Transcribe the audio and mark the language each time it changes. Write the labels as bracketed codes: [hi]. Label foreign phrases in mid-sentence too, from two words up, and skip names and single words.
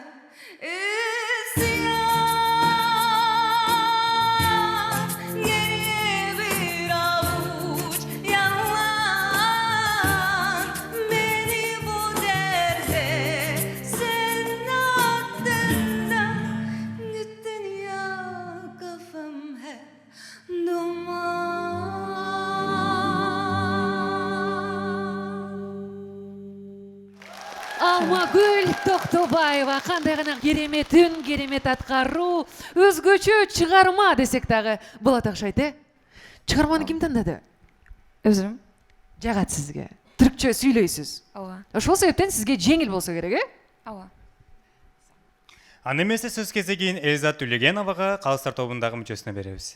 [tr] Geriye bir avuç yalan, beni bu derde sen attın da gittin ya, kafam hep duman. [kk] Алмагүл Тоқтобаева қандай ғана керемет үн, керемет атқару, [ky] өзгөчө чыгарма десек дагы болот окшойт, Чыгарманы ким тандады? Өзүм. Жагат сизге. Түркчө сүйлөйсүз. Ооба. Ошол себептен сизге жеңил болсо керек, Ооба. Аны эмесе сөз кезегин Элзат Төлегеновага Калыстар тобундагы мүчөсүнө беребиз.